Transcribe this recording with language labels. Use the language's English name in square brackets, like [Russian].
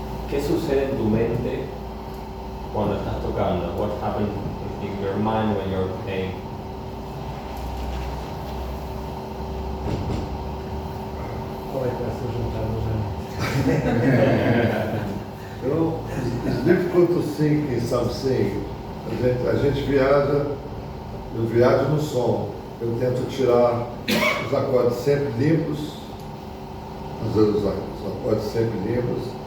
[Spanish] ¿Qué sucede en tu mente cuando estás tocando? [English] What happens in your mind when you're playing? It's difficult to think in something. [Portuguese] A gente viaja, eu viajo no som. Eu tento tirar os acordes sempre limpos, às vezes os acordes sempre limpos.